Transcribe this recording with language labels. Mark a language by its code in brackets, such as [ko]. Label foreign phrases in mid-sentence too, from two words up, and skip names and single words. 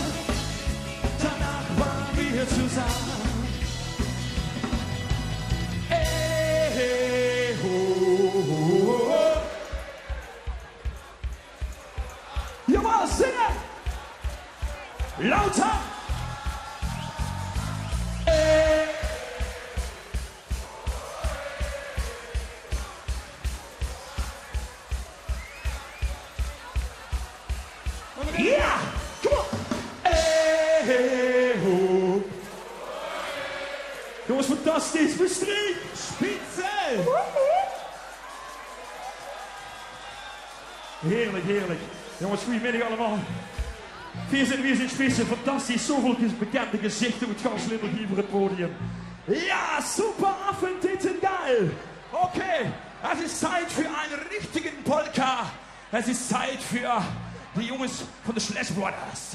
[de] Danach waren wir zusammen. Jawohl, singen! Lauter! [en] Yeah! Come on! [nl] Jongens, fantastisch! Bestrijd! Spitze! Heerlijk, heerlijk. Jongens, goedemiddag allemaal. [de] Wir sind Spitze, fantastisch. [nl] Zoveel bekende gezichten [de] mit ganz [nl] Limburg hier voor het podium. Ja, [de] super Affentitten, geil. Okay, es ist Zeit für einen richtigen Polka. Es ist Zeit für die Jungs von den Slash Brothers.